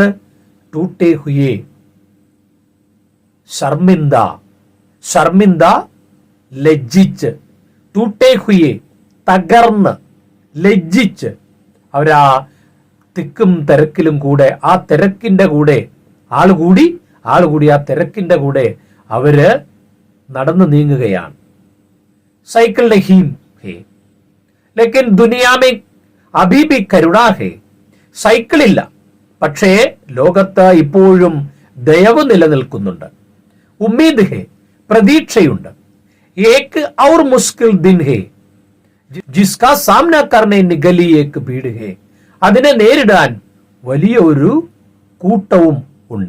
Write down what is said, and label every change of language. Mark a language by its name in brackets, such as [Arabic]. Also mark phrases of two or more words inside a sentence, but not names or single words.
[Hindi] टूटे हुए, [Malayalam] ശർമിന്ദ ലജ്ജിച്ച്, [Hindi] टूटे हुए [Malayalam] തകർന്ന്, ലജ്ജിച്ച് അവരാ തിക്കും തിരക്കിലും കൂടെ, ആ തിരക്കിന്റെ കൂടെ ആളുകൂടി ആ തിരക്കിന്റെ കൂടെ അവര് നടന്നു നീങ്ങുകയാണ്. [Hindi] साइकिल नहीं है, लेकिन दुनिया में अभी भी करुणा है. [Malayalam] സൈക്കിളില്ല, പക്ഷേ ലോകത്ത് ഇപ്പോഴും ദയവ് നിലനിൽക്കുന്നുണ്ട്. [Hindi] उम्मीद है, [Malayalam] പ്രതീക്ഷയുണ്ട്. [Hindi] एक और मुश्किल दिन है जिसका सामना करने निकली एक भीड़ है, [Malayalam] അതിനെ നേരിടാൻ വലിയ ഒരു കൂട്ടവും ഉണ്ട്.